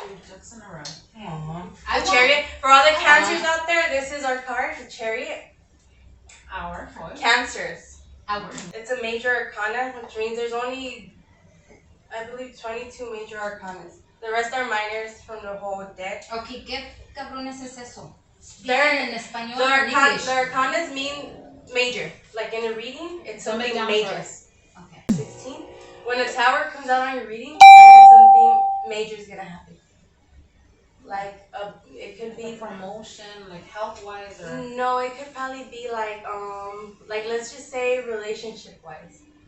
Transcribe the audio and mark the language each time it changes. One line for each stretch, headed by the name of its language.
English: Ducks in a row. Aww. The Chariot. For all the Cancers out there, this is our card, the Chariot. Our Cancers. Our. It's a major arcana, which means there's only, I believe, 22 major arcanas. The rest are minors from the whole deck.
Spanish: Okay, ¿qué cabrones es eso?
English: They're-
Spanish: en español
English: The, or in English? the arcanas mean major. Like in a reading, it's something major. Okay. 16. When a tower comes out on your reading, something major is gonna happen. Like it could be promotion, like health wise, or no, it could probably be like let's just say relationship wise.